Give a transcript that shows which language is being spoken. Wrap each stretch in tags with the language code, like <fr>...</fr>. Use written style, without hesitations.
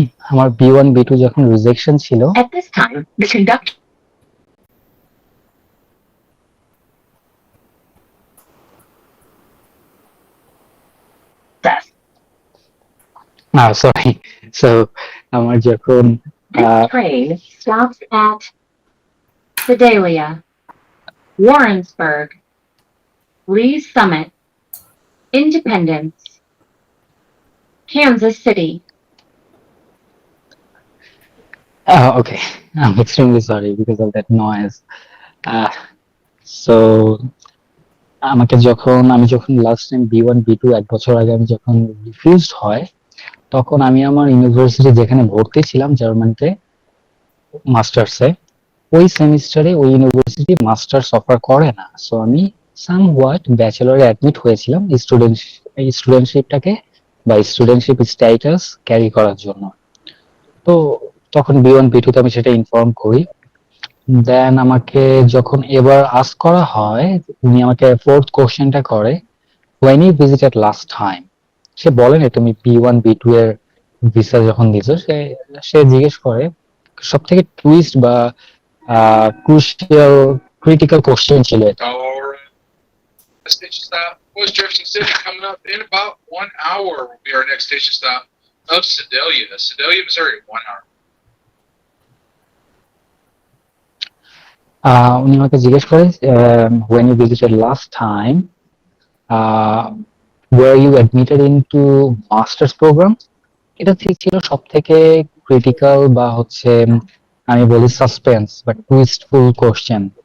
<bn>আমার B1 B2 যখন rejection ছিল,</bn> <en>at this time, the conductor says,</en> <bn>sorry, so আমার যখন</bn> <en>this train stops at Sedalia, Warrensburg, Lee's Summit, Independence, Kansas City. Okay, I'm extremely sorry because of that noise.</en> <bn>So আমি যখন last time B1 B2 এক বছর আগে আমি যখন refused হয়, তখন আমি আমার ইউনিভার্সিটি যেখানে ভর্তি ছিলাম জার্মানিতে মাস্টার্সে, ওই সেমিস্টারে ওই ইউনিভার্সিটি মাস্টার্স অফার করে না। সো আমি সামওয়াট ব্যাচেলরে অ্যাডমিট হয়েছিলাম স্টুডেন্টশিপটাকে বা স্টুডেন্টশিপ স্ট্যাটাস ক্যারি করার জন্য। তো তখন B1 B2 তে আমি সেটা ইনফর্ম করি। দেন আমাকে যখন এবার আস্ক করা হয়, উনি আমাকে ফোর্থ কোশ্চেনটা করে</bn> <en>when you visited last time।</en> <bn>সে বলে না তুমি B1 B2 এর ভিসা যখন দিছো, সে জিজ্ঞেস করে সব থেকে টুইস্ট বা ক্রুশিয়াল ক্রিটিক্যাল কোশ্চেন ছিল এটা।</bn> <en>Alright. Station stop was Jefferson City. Coming up in about 1 hour will be our next station stop of Sedalia, Missouri. 1 hour.</en> <bn>উনি আমাকে জিজ্ঞেস করে</bn> <en>when you visited last time, were you admitted into masters programme.</en> <bn>এটা ঠিক ছিল সব থেকে critical বা হচ্ছে আমি বলি সাসপেন্স বা টুইস্টফুল কোশ্চেন।</bn>